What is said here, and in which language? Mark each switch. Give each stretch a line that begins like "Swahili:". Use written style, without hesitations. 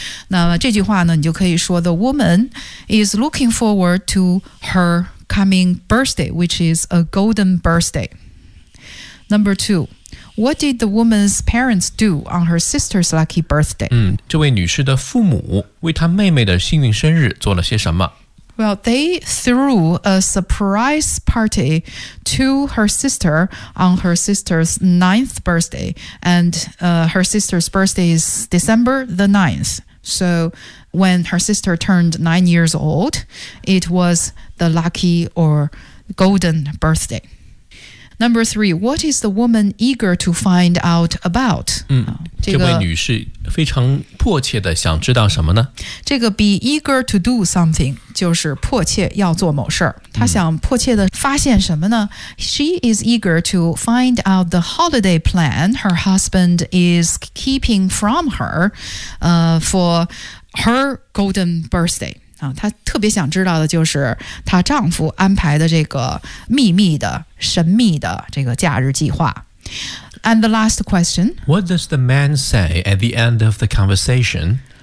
Chinese: 那么这句话呢，你就可以说
English: the woman is looking forward to her coming birthday, which is a golden birthday. Number two. What did the woman's parents do on her sister's lucky birthday?
Chinese: 这位女士的父母为她妹妹的幸运生日做了些什么?
English: Well, they threw a surprise party to her sister on her sister's 9th birthday. And her sister's birthday is December the 9th. So when her sister turned 9 years old, it was the lucky or golden birthday. Number three, what is the woman eager to find out about?
Chinese: 这位女士非常迫切的想知道什么呢？这个
English: be eager to do something,
Chinese: 就是迫切要做某事儿。她想迫切的发现什么呢？
English: She is eager to find out the holiday plan her husband is keeping from her, for her golden birthday.
Chinese: 她特别想知道的就是她丈夫安排的这个秘密的神秘的这个假日计划。
English: And the last question. What does the man say at the end of the conversation?